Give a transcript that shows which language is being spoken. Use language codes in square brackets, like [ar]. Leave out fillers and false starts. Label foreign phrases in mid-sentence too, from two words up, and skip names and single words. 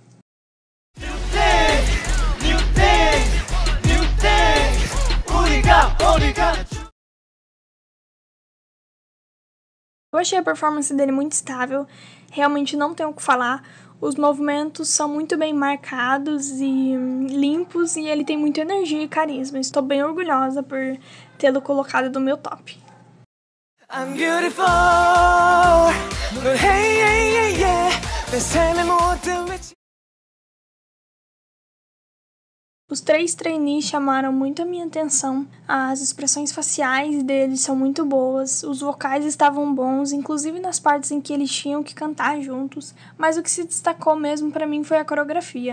[pt] Eu achei a performance dele muito estável, realmente não tenho o que falar. Os movimentos são muito bem marcados e limpos, e ele tem muita energia e carisma. Estou bem orgulhosa por tê-lo colocado no meu top. [en] I'm beautiful. Hey, hey, hey, yeah. [ko] 내 삶의 모든 위치. [pt] Os 3 trainees chamaram muito a minha atenção. As expressões faciais deles são muito boas, os vocais estavam bons, inclusive nas partes em que eles tinham que cantar juntos, mas o que se destacou mesmo pra mim foi a coreografia.